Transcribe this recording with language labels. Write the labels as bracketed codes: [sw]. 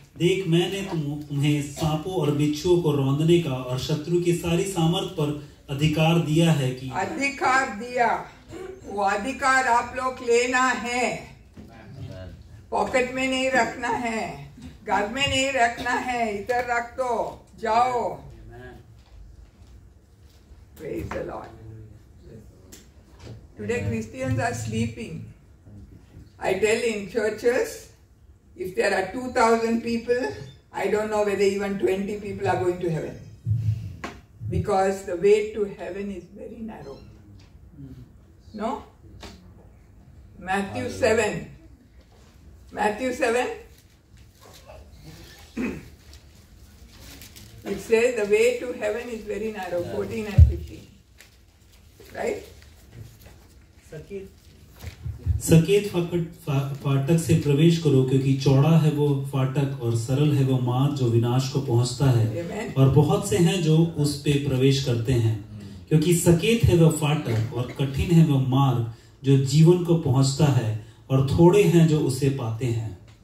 [hi] देख मैंने तुम्हें सांपों और बिच्छुओं को रौंदने का और शत्रु की सारी सामर्थ पर अधिकार दिया है कि अधिकार दिया। वो अधिकार आप लोग लेना है। पॉकेट में नहीं रखना है, घर में नहीं रखना है, इधर रख दो, जाओ। [en] Praise the Lord. Today Christians are sleeping. I tell in churches, if there are 2,000 people, I don't know whether even 20 people are going to heaven. Because the way to heaven is very narrow. No? Matthew 7. Matthew 7. It says the way to heaven is very narrow, 14 and 15. Right? [hi] सकेत फाटक से प्रवेश करो, क्योंकि चौड़ा है वो फाटक और सरल है वो मार्ग जो विनाश को पहुंचता है, और बहुत से हैं जो उस पे प्रवेश करते हैं। क्योंकि सकेत है वह फाटक और कठिन है वह मार्ग जो जीवन को पहुंचता है, और थोड़े हैं जो उसे पाते हैं।